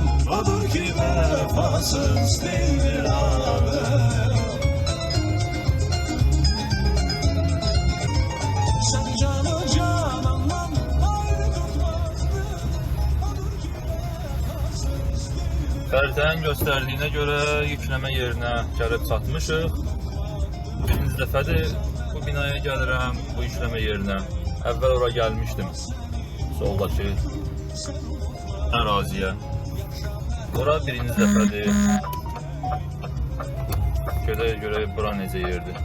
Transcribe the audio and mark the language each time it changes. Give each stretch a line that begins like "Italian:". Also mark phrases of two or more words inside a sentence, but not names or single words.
Turkish: Odur ki vefasız değildir abi. Sen canımdan ayrı tutmazdın. Odur ki vefasız değildir.
Azerbaijani: Xəritənin göstərdiyinə görə yükleme yerinə gəlib çatmışıq. Birinci dəfədir bu binaya gəlirəm, bu yükleme yerinə. Əvvəl ora gəlmişdim, soldakı əraziyə. Ora birinci dəfədir. Görək bura necə yerdir.